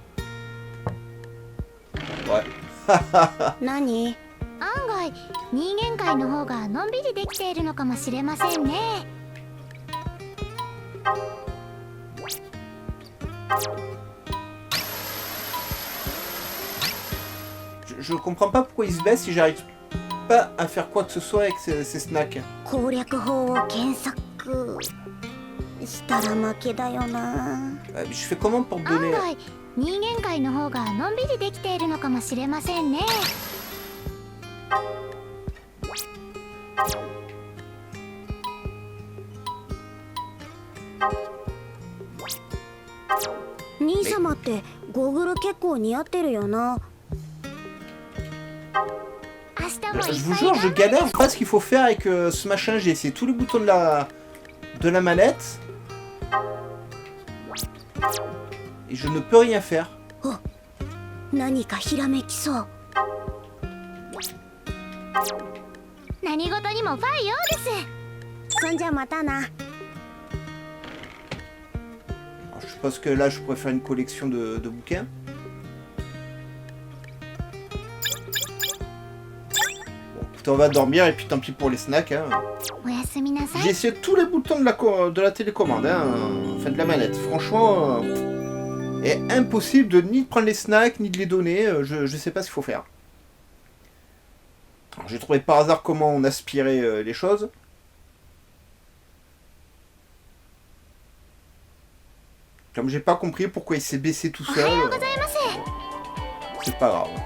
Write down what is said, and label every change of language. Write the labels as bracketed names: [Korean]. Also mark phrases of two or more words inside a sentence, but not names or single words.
[French] Ouais. [Japanese] 何？案外人間界の方がのんびりできているのかもしれませんね。 [French] Je comprends pas pourquoi il se baisse si j'arrive pas à faire quoi que ce soit avec ces snacks. [Japanese] 攻略法を検索したら負けだよな。 [French] Je fais comment pour [Japanese] 案 [French] donner... [Japanese] 外人間界の方がのんびりできているのかもしれませんね。兄様ってゴーグル結構似合ってるよな。 [French] Je vous jure, je galère pas ce qu'il faut faire avec ce machin. J'ai essayé tous les boutons de la manette. Et je ne peux rien faire. [Japanese] 何かひらめきそう。何事にもファイヤーです。そんじゃまたな。 [French] Alors, je suppose que là, je pourrais faire une collection de bouquins. Bon, écoutez, on va dormir et puis tant pis pour les snacks. Hein. [Japanese] おやすみなさい。 [French] J'ai essayé tous les boutons de la télécommande, hein, enfin de la manette. Franchement, est impossible de ni de prendre les snacks ni de les donner. Je sais pas ce qu'il faut faire. J'ai trouvé par hasard comment on aspirait les choses. Comme j'ai pas compris pourquoi il s'est baissé tout seul, c'est pas grave.